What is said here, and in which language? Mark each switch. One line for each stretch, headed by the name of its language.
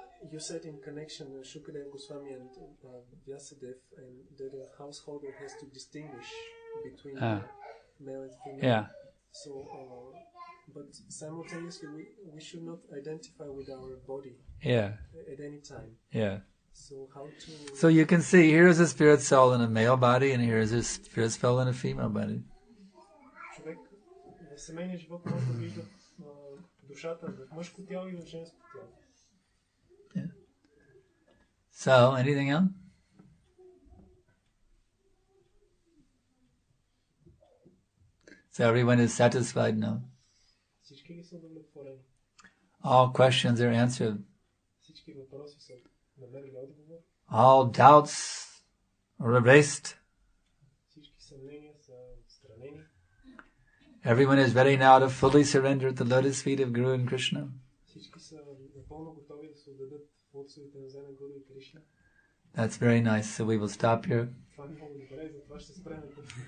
English: You said in connection Shukadev Goswami and Vyasadeva, and that a householder has to distinguish between male and female. Yeah. So, but simultaneously, we should not identify with our body. Yeah. At any time. Yeah. So how to? So you can see here is a spirit soul in a male body, and here is a spirit soul in a female body.
Bulgarian: Човек в семейния живот може да вижда душата в мъжко тяло и в женско тяло.
English: Yeah. So, anything else? So everyone is satisfied now.
Bulgarian: Всички ли са удовлетворени?
English: All questions are answered.
Bulgarian: Всички въпроси са намерили отговор.
English: All doubts are erased.
Bulgarian: Всички съмнения са отстранени.
English: Everyone is ready now to fully surrender at the lotus feet of Guru and Krishna.
Bulgarian: Всички са напълно готови да се отдадат в лотосовите нозе на Гуру и Кришна.
English: That's very nice. So we will stop here.
Bulgarian: Това е много добре, затова ще спрем тук.